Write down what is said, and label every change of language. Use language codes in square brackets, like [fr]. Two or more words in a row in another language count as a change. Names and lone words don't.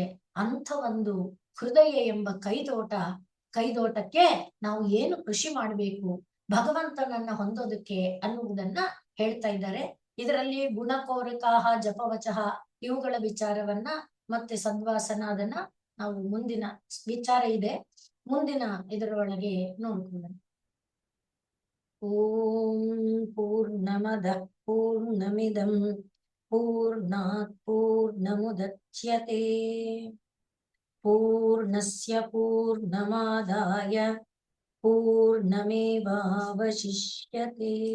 [kn] ಅಂಥ ಒಂದು ಹೃದಯ ಎಂಬ ಕೈದೋಟಕ್ಕೆ ನಾವು ಏನು ಕೃಷಿ ಮಾಡಬೇಕು ಭಗವಂತನನ್ನ ಹೊಂದೋದಕ್ಕೆ ಅನ್ನುವುದನ್ನ ಹೇಳ್ತಾ ಇದ್ದಾರೆ. ಇದರಲ್ಲಿ [sa] ಗುಣಕೋರಕಾಹ ಜಪವಚಃ [kn] ಇವುಗಳ ವಿಚಾರವನ್ನ ಮತ್ತೆ ಸದ್ವಾಸನ ಅದನ್ನ ನಾವು ಮುಂದಿನ ವಿಚಾರ ಇದೆ, ಮುಂದಿನ ಇದರೊಳಗೆ ನೋಡ್ಕೊಳ್ಳೋಣ. [sa] ಓಂ ಪೂರ್ಣಮದಃ ಪೂರ್ಣಮಿದಂ ಪೂರ್ಣಾತ್ ಪೂರ್ಣಮುದಚ್ಯತೆ ಪೂರ್ಣಸ್ಯ ಪೂರ್ಣಮಾದಾಯ ಪೂರ್ಣಮೇವಾವಶಿಷ್ಯತೆ.